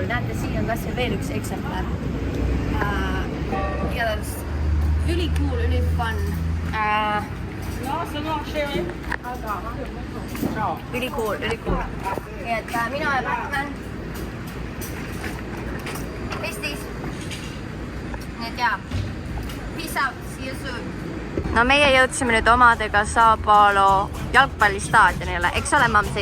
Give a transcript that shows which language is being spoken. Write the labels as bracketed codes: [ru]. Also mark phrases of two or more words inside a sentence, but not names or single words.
[et] Näete, siin on kas veel üks eksemplar. Igatahes üli cool, üli fun. Üli cool. Nii et mina ja Batman. Pestis. Nii et jaa. [en] Peace out, see you soon. [et] No meie jõudsime nüüd omadega Sao Paulo jalgpallistaadionile. Eks ole, Mamsi?